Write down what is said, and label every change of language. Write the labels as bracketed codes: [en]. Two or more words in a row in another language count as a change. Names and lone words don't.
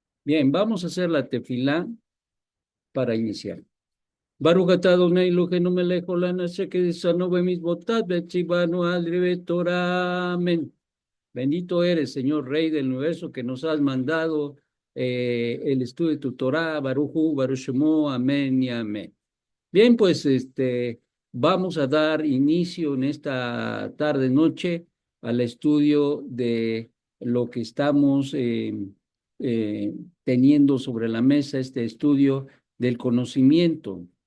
[es] Bien, vamos a hacer la tefilá para iniciar. [he] ברוך אתה אדוני אלוהינו מלך העולם אשר קידשנו במצוותיו וציוונו על דברי תורה. [es] Amén. Bendito eres, Señor Rey del universo, que nos has mandado el estudio de tu Torah, [he] ברוך הוא ברוך שמו, [es] amén y amén. Bien, pues vamos a dar inicio en esta tarde-noche al estudio de lo que estamos eh, teniendo sobre la mesa, este estudio del conocimiento,